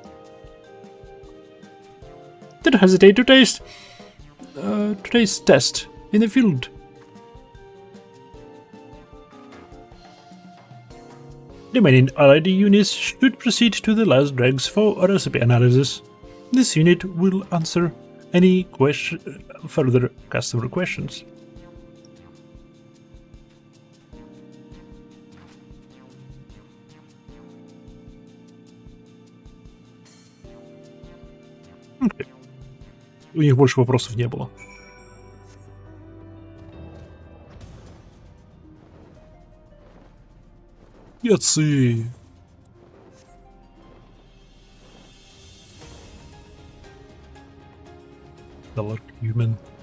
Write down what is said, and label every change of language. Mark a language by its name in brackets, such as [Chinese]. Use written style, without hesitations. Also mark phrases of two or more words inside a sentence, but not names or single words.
[English] Don't hesitate to taste test in the field. Remaining allied units should proceed to the last dregs for recipe analysis. This unit will answer any further customer questions. Okay. [Russian] У них больше вопросов не было. Яцы! [English] Dark human.